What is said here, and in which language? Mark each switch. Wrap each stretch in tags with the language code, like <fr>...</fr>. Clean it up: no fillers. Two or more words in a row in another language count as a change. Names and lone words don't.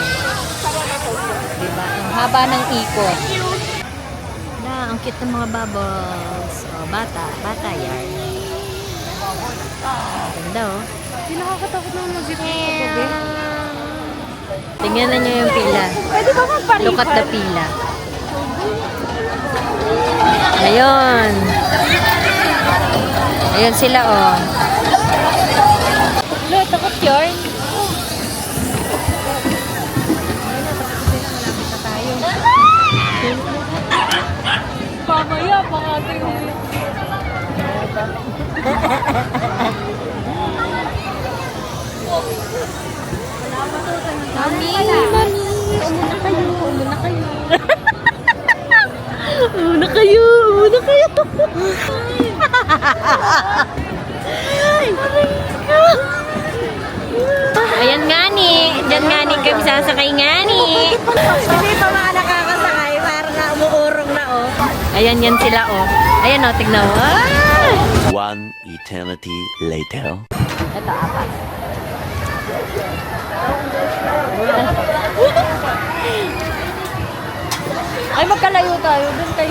<tl>Diba? Ang haba ng ikot. Na, ang cute ng mga bubbles. Oh, bata. Bata yan. Ganda, oh. Hindi nakakatakot naman mag-zip Tingnan na nyo yung pila. Pwede ba magpalipat?</tl> <en>Look at the pila. Ayun.</en> <tl>Ayun sila, oh. Lo, takot yun. Pamaya, pangatay yung... Mami, mami. Umuna kayo, umuna kayo. Umuna kayo, umuna kayo. Ayan nga ni. Diyan nga ni kami sasakay nga ni. Hindi pa mga nakakasakay, parang nga umuurong na, oh. Ayan yan sila, oh. Ayan, oh, tignan mo. Ah!</tl> <en>One eternity later.</en> <tl>Ito, apat. Ay, magkalayo tayo. Doon kayo.</tl>